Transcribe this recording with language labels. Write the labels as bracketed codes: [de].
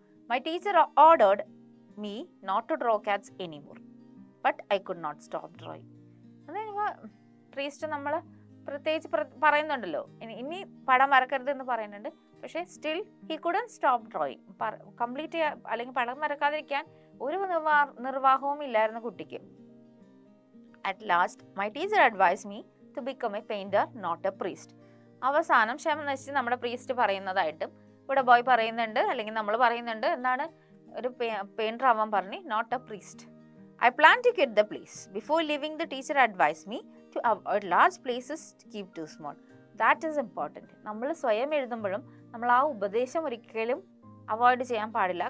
[en] My teacher ordered me not to draw cats anymore but I could not stop drawing. [ml] അത് priest നമ്മൾ പ്രത്യേകിച്ച് പറയുന്നുണ്ടല്ലോ, ഇനി പടം വരക്കരുത് എന്ന് പറയുന്നുണ്ട്. പക്ഷേ [en] Still he couldn't stop drawing. [ml] Complete ചെയ്യാൻ അല്ലെങ്കിൽ പടം വരക്കാതിരിക്കാൻ ഒരു നിർവാഹവും ഇല്ലായിരുന്നു കുട്ടിക്ക്. [en] At last, my teacher advised me to become a painter, not a priest. [ml] അവസാനം ക്ഷമ നശിച്ച് നമ്മുടെ പ്രീസ്റ്റ് പറയുന്നതായിട്ടും ഇവിടെ ബോയ് പറയുന്നുണ്ട്, അല്ലെങ്കിൽ നമ്മൾ പറയുന്നുണ്ട്, എന്താണ് ഒരു പെയിൻറ്റർ ആവാൻ പറഞ്ഞ്, [en] Not a priest. I plan to quit the place. Before leaving, the teacher advised me to avoid large places, to keep too small. That is important. [ml] നമ്മൾ സ്വയം എഴുതുമ്പോഴും നമ്മൾ ആ ഉപദേശം ഒരിക്കലും അവോയ്ഡ് ചെയ്യാൻ പാടില്ല.